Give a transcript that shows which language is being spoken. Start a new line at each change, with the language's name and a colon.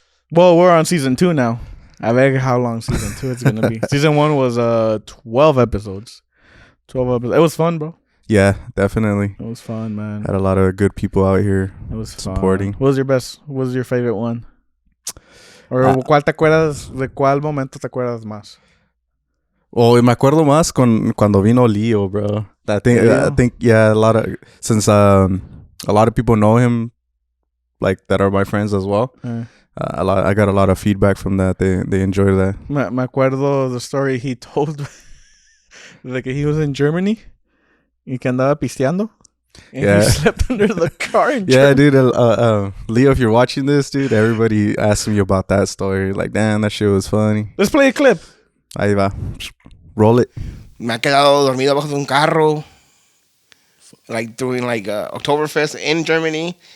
English: Well, we're on season 2 now. I bet how long season 2 it's gonna be. Season 1 was 12 episons. It was fun, bro. Yeah, definitely. It was fun, man. Had a lot of good people out here. It was supporting. Fun. What was your favorite one?
Spanish: Or ¿cuál te acuerdas, de cuál momento te acuerdas más? Well, me acuerdo más cuando vino Leo, bro.
English: I think a lot of people know him, like, that are my friends as well. I got a lot of feedback from that. They enjoyed that.
Spanish: Me acuerdo
English: the story he told, like he was in Germany.
Spanish: Y que andaba pisteando.
English: And he slept under the car in Yeah, dude. Leo, if you're watching this, dude, everybody asked me about that story. Like, damn, that shit was funny. Let's play a clip.
Spanish: Ahí va.
English: Roll it.
Spanish: Me ha quedado dormido abajo de un carro.
English: Like, doing Oktoberfest in Germany.